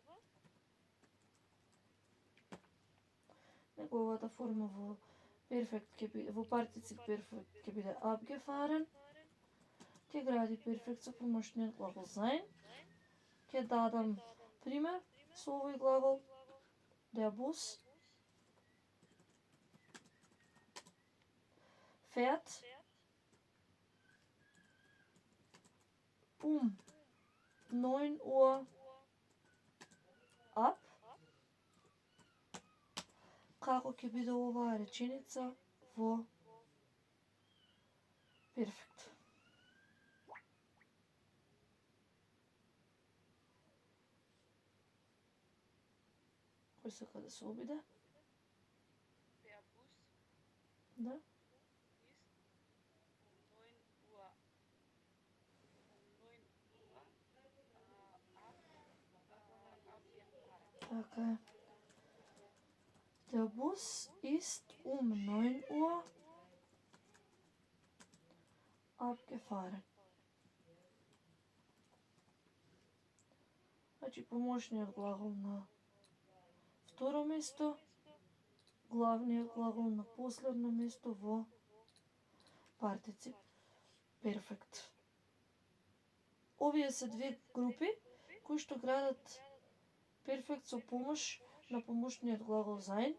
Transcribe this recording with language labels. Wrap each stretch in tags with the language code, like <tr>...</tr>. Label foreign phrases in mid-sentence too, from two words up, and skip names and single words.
<mk>Неговата форма во перфект ќе биде, во партицип перфект ќе биде abgefahren. Ќе гради перфект со помошниот глагол sein. Ќе дадам пример со овој глагол.</mk> <de>Der Bus fährt 9 Uhr ab.</de> <mk>Како ќе биде оваа реченица во перфект? Кој сака да се обиде? Да. Така е.</mk> <de>Der Bus ist 9 Uhr abgefahren.</de> <mk>Значи помошниот глагол на второ место, главниот глагол на последно место во партицип перфект. Овие се две групи кои што градат перфект со помош на помошниот глагол sein.</mk>